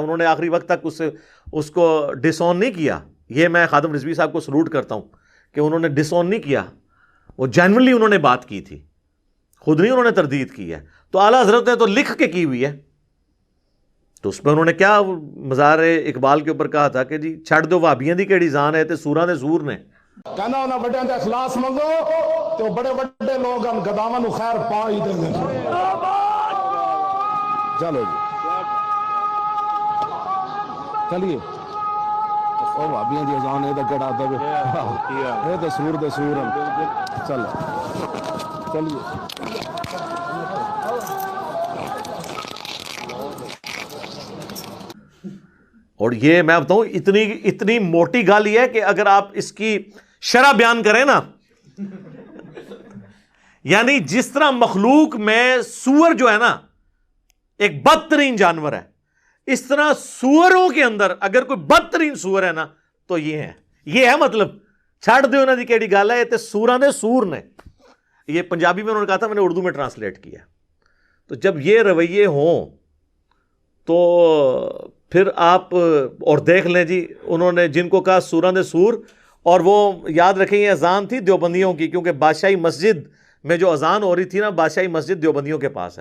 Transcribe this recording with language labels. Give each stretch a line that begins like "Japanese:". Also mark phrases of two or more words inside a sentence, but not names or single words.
Urdu: انہوں نے آخری وقت تک اس کو ڈس آن نہیں کیا۔ یہ میں خادم رضوی صاحب کو سلوٹ کرتا ہوں کہ انہوں نے ڈس آن نہیں کیا، وہ جینوئنلی انہوں نے بات کی تھی، خود نہیں انہوں نے تردید کی ہے۔ تو اعلیٰ حضرت نے تو لکھ کے کی ہوئی ہے، تو اس پہ انہوں نے کیا مزار اقبال کے اوپر کہا تھا کہ
Punjabi: جی چھڑ دو وہابیاں دی کیڑی جان ہے تے سوراں دے زور نے۔ کہنا انہاں بڑیاں تے اخلاص منگو تے بڑے بڑے لوگ ہم گداواں نو خیر پا ہی دیں گے۔ چلو جی چلیے، او وہابیاں دی اذان اے تے کیڑا تے اے تے سور دے سور ہیں۔ چلو چلیے،
Urdu: اور یہ میں بتاؤں اتنی موٹی گال یہ ہے کہ اگر آپ اس کی شرح بیان کریں نا، یعنی جس طرح مخلوق میں سور جو ہے نا ایک بدترین جانور ہے، اس طرح سوروں کے اندر اگر کوئی بدترین سور ہے نا تو یہ ہے مطلب
Punjabi: چھڑ دے انہاں دی کیڑی گل ہے، تے سوراں دے سور نے۔
Urdu: یہ پنجابی میں انہوں نے کہا تھا، میں نے اردو میں ٹرانسلیٹ کیا۔ تو جب یہ رویے ہوں تو پھر آپ اور دیکھ لیں جی، انہوں نے جن کو کہا
Punjabi: سوراں دے سور،
Urdu: اور وہ یاد رکھیں یہ اذان تھی دیوبندیوں کی، کیونکہ بادشاہی مسجد میں جو اذان ہو رہی تھی نا، بادشاہی مسجد دیوبندیوں کے پاس ہے۔